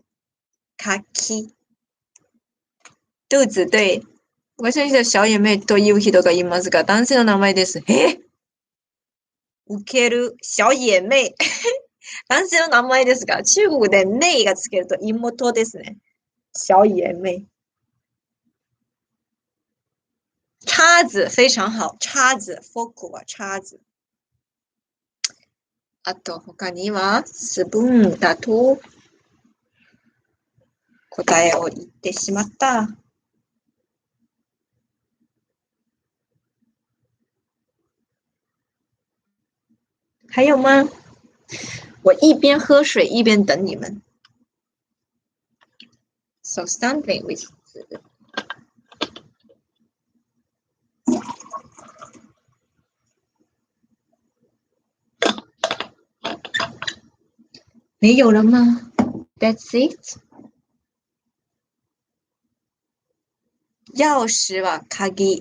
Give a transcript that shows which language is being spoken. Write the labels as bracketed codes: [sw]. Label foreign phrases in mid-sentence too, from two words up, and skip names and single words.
[zh] 鍵。肚子、对。 [ja] 昔の人は小眼妹という人がいますが、男性の名前です。ウケる。小眼妹。男性の名前ですが、中国で妹がつけると妹ですね。小眼妹。叉子非常好。叉子。フォークは叉子。あと、他には、スプーンだと、答えを言ってしまった。 [zh] 还有吗？我一边喝水一边等你们。 [en] So something with [zh] 没有了吗？ [en] That's it。 [ja] 钥匙は鍵。